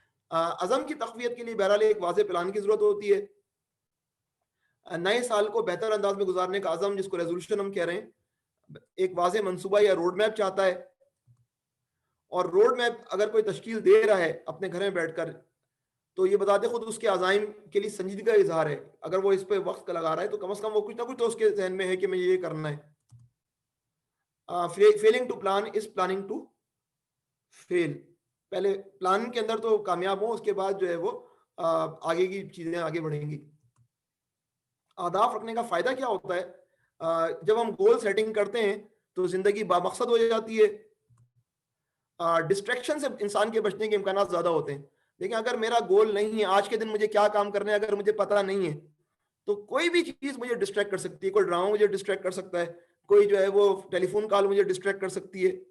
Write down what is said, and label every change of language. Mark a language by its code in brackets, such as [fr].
[ur] عزم کی تقویت کے لیے بہرحال ایک واضح پلان کی ضرورت ہوتی ہے. نئے سال کو بہتر انداز میں گزارنے کا عزم, جس کو ریزولوشن ہم کہہ رہے ہیں, ایک واضح منصوبہ یا روڈ میپ چاہتا ہے. اور روڈ میپ اگر کوئی تشکیل دے رہا ہے اپنے گھر میں بیٹھ کر, تو یہ بتاتے خود اس کے عزائم کے لیے سنجیدگی کا اظہار ہے. اگر وہ اس پہ وقت لگا رہا ہے تو کم از کم وہ کچھ نہ کچھ تو اس کے ذہن میں ہے کہ میں یہ کرنا ہے. [en] Failing to plan is planning to fail. [ur] پہلے پلان کے اندر تو کامیاب ہوں, اس کے بعد جو ہے وہ آگے کی چیزیں آگے بڑھیں گی. اہداف رکھنے کا فائدہ کیا ہوتا ہے؟ جب ہم گول سیٹنگ کرتے ہیں تو زندگی بامقصد ہو جاتی ہے. ڈسٹریکشن سے انسان کے بچنے کے امکانات زیادہ ہوتے ہیں. لیکن اگر میرا گول نہیں ہے, آج کے دن مجھے کیا کام کرنا ہے اگر مجھے پتہ نہیں ہے, تو کوئی بھی چیز مجھے ڈسٹریکٹ کر سکتی ہے. کوئی ڈرامہ مجھے ڈسٹریکٹ کر سکتا ہے, کوئی جو ہے وہ ٹیلی فون کال مجھے ڈسٹریکٹ کر سکتی ہے.